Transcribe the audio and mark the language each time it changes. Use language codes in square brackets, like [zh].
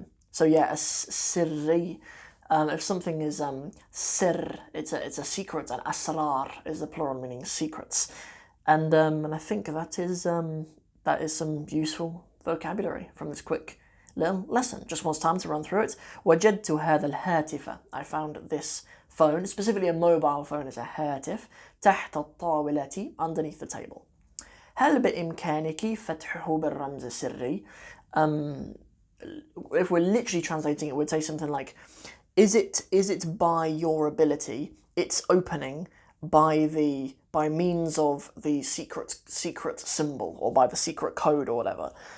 [en] So yeah, a sirri. If something is sir, it's a secret, and asrar is the plural meaning secrets, and I think that is some useful vocabulary from this quick little lesson. Just wants time to run through it. [ar] وجدت هذا الهاتف. [en] I found this phone, specifically a mobile phone, is a هاتف تحت الطاولة, underneath the table. [ar] هل بإمكانك فتحه بالرمز السري? [en] If we're literally translating it, we'd say something like, is it by your ability, its opening by means of the secret symbol, or by the secret code or whatever.